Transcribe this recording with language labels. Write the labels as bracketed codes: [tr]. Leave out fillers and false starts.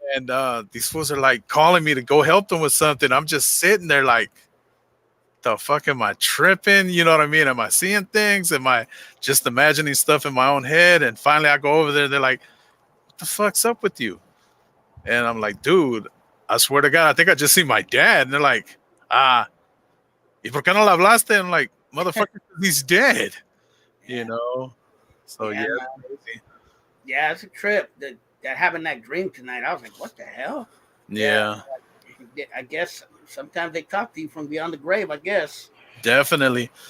[en] And these fools are like calling me to go help them with something. I'm just sitting there like, the fuck am I tripping? You know what I mean? Am I seeing things? Am I just imagining stuff in my own head? And finally I go over there, they're like, what the fuck's up with you? And I'm like, dude, I swear to God, I think I just see my dad. And they're like, ah, [es] ¿y por qué no le hablaste? [en] I'm like, motherfucker, he's dead. You yeah, know? So yeah, yeah, man. it's crazy. Yeah, it's a trip. That having that dream tonight, I was like, "What the hell?" Yeah, Yeah, I guess sometimes they talk to you from beyond the grave. I guess. definitely.